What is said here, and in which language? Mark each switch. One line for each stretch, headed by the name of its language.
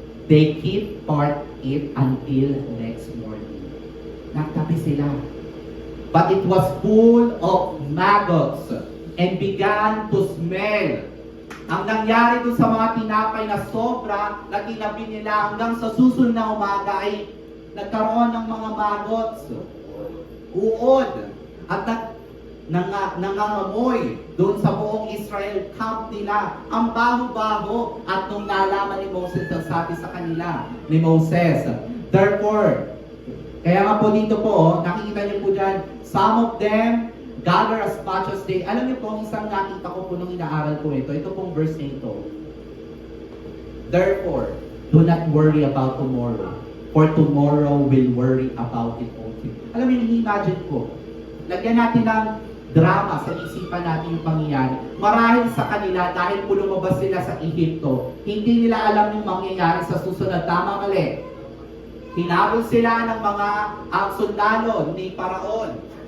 English: They keep part it until next morning.
Filipino: Nagtabi sila.
English: But it was full of maggots and began to smell.
Filipino: Ang nangyari doon sa mga tinapay na sobra na tinabi nila hanggang sa susunod na umaga ay nagkaroon ng mga maggots, uod, at nangangamoy doon sa buong Israel camp nila. Ang baho-baho at nung nalaman ni Moses ang sabi sa kanila ni Moses. Therefore, kaya nga po dito po, nakikita niyo po dyan,
English: some of them gather as much as they...
Filipino: Alam niyo po, isang nakita ko po nung inaaral ko ito pong verse na ito.
English: Therefore, do not worry about tomorrow, for tomorrow will worry about it only.
Filipino: Alam mo, imagine ko, lagyan natin ng drama sa isipan natin yung pangyayari. Marahil sa kanila, dahil po lumabas sila sa Ehipto, hindi nila alam yung mangyayari sa susunod. Tama, mali. Hinabol sila ng mga sundalo ni Paraon.